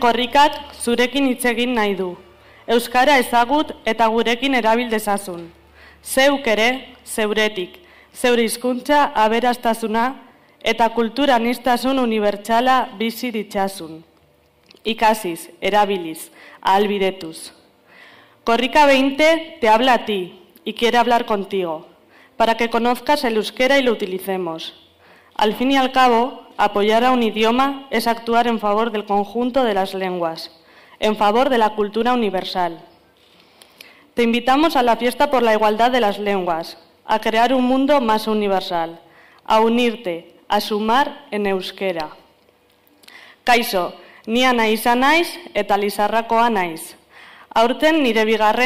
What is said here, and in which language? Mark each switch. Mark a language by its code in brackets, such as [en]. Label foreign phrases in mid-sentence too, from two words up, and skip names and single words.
[eu] korrikak zurekin hitz egin nahi du. Euskara ezagut eta gurekin erabil dezazun. Zeuk ere, zeuretik, zeure hizkuntza aberastasuna eta kultura aniztasun unibertsala bizi ditzasun. Ikasiz, erabiliz, ahalbidetuz. [es] Korrika 20 te habla a ti y quiere hablar contigo, para que conozcas el euskera y lo utilicemos. Al fin y al cabo, apoyar a un idioma es actuar en favor del conjunto de las lenguas, en favor de la cultura universal. Te invitamos a la fiesta por la igualdad de las lenguas, a crear un mundo más universal, a unirte, a sumar en euskera. [eu] Kaixo, ni Anaiza naiz eta Lizarrakoa naiz. Aurten nire 2.